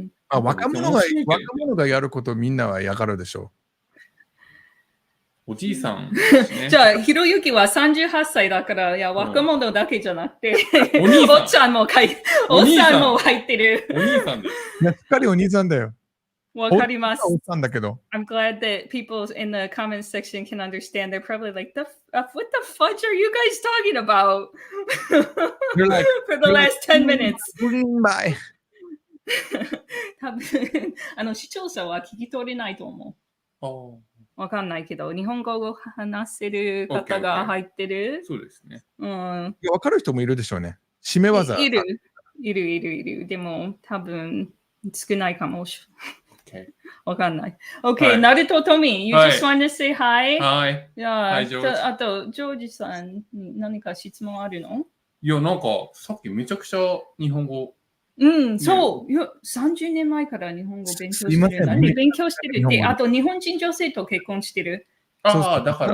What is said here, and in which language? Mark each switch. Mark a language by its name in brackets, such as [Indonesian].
[Japanese] 若者がやることみんなはやがるでしょう。おじいさん、じゃあ、ひろゆきは38歳だから、いや、若者だけじゃなくて、おっちゃんも入ってる。お兄さんです。しっかりお兄さんだよ。わかります。おっさんだけど。 [English] I'm glad that people in the comments section can understand. They're probably like, what the fudge are you guys talking about? For the last 10 minutes. [Japanese] 多分、視聴者は聞き取れないと思う。わかんないけど、日本語を話せる方が入ってる。そうですね。わかる人もいるでしょうね。締め技。いる。でも、多分、少ないかもしれない。わかんない。 [English] OK、ナルトトミー、you just want to say hi? [Japanese] はい。あと、ジョージさんに何か質問あるの？いや、なんか、さっきめちゃくちゃ日本語。そう。 30年前から日本語勉強してる。勉強してる。で、あと日本人女性と結婚してる。だから。